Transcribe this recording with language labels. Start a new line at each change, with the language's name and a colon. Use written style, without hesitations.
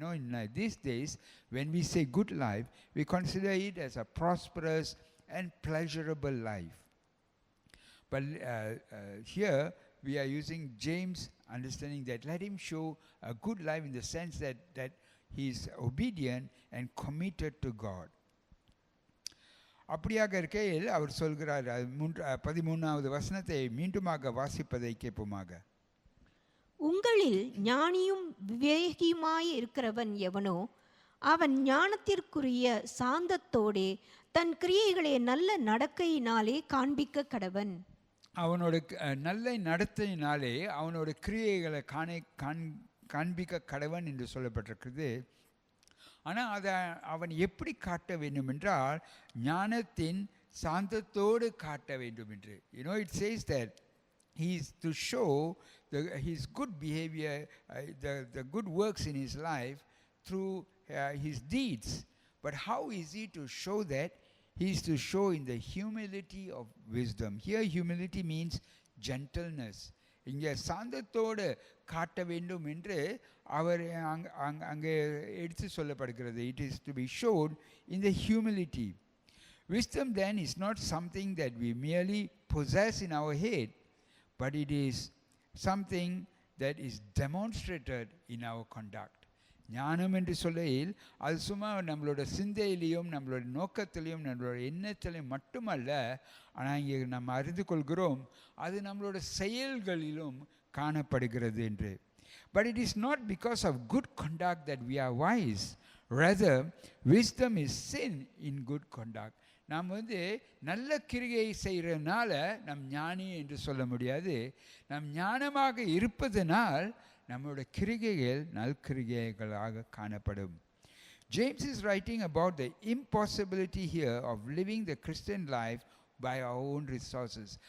English: In these days, when we say good life, we consider it as a prosperous and pleasurable life. But here we are using James' understanding that let him show a good life in the sense that he is obedient and committed to God.
Tamil: அப்படியாக இருக்கையில் அவர் சொல்கிறார், 13வது வசனத்தை மீண்டுமாக வாசிப்பதை கேட்போமாக. உங்களில் ஞானியும் விவேகியுமாய் இருக்கிறவன் எவனோ அவன் ஞானத்திற்குரிய சாந்தத்தோடே தன் கிரியைகளை நல்ல நடக்கையினாலே காண்பிக்க கடவன். அவனோட நல்ல நடத்தையினாலே அவனோட கிரியைகளை காண்பிக்க கடவன் என்று சொல்லப்பட்டிருக்கிறது. ஆனால் அதை அவன் எப்படி காட்ட வேண்டும் என்றால் ஞானத்தின் சாந்தத்தோடு காட்ட வேண்டும் என்று.
English: It says that he is to show his good behavior, the good works in his life through his deeds. But how is he to show that? He is to show in the humility of wisdom. Here humility means gentleness.
Tamil: இங்கே சாந்தத்தோடு காட்ட வேண்டும் என்று அவர் அங்கே எடுத்து சொல்லப்படுகிறது.
English: It is to be shown in the humility. Wisdom then is not something that we merely possess in our head, but it is something that is demonstrated in our conduct.
Tamil: ஞானம் என்று சொல்லையில் அது சும்மா நம்மளோட சிந்தையிலையும் நம்மளோட நோக்கத்திலையும் நம்மளோட எண்ணத்திலையும் மட்டுமல்ல, ஆனால் இங்கே நம்ம அறிந்து கொள்கிறோம் அது நம்மளோட செயல்களிலும் காணப்படுகிறது என்று.
English: But it is not because of good conduct that we are wise. Rather, wisdom is sin in good conduct.
Tamil: நாம் நல்ல கிரியை செய்கிறனால நம் ஞானி என்று சொல்ல முடியாது. நாம் ஞானமாக இருப்பதனால் நம்முடைய கிரிகைகள் நல்கிரிகைகளாக காணப்படும்.
English: James is writing about the impossibility here of living the Christian life by our own resources.